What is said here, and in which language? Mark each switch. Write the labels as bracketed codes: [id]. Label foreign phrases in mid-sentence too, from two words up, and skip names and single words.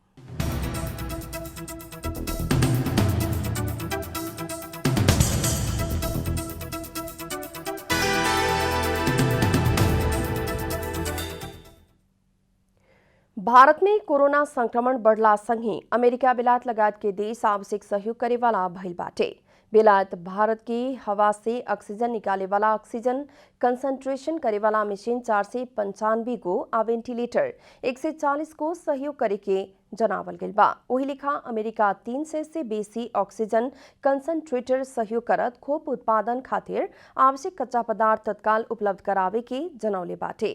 [bho] भारत में कोरोना संक्रमण बढ़ला संगे अमेरिका बेलायत लगायत के देश आवश्यक सहयोग करे वाला भइल बाटे। बेलायत भारत की हवा से ऑक्सीजन निकाले वाला [en] oxygen concentration [bho] करे वाला मशीन 495 को आ वेंटिलेटर 140 को सहयोग करे के जनावल गइल बा। वही लिखा अमेरिका 300 से बेसी [en] oxygen concentrator [bho] सहयोग करत खोप उत्पादन खातिर आवश्यक कच्चा पदार्थ तत्काल उपलब्ध करावे के जनौले बाटे।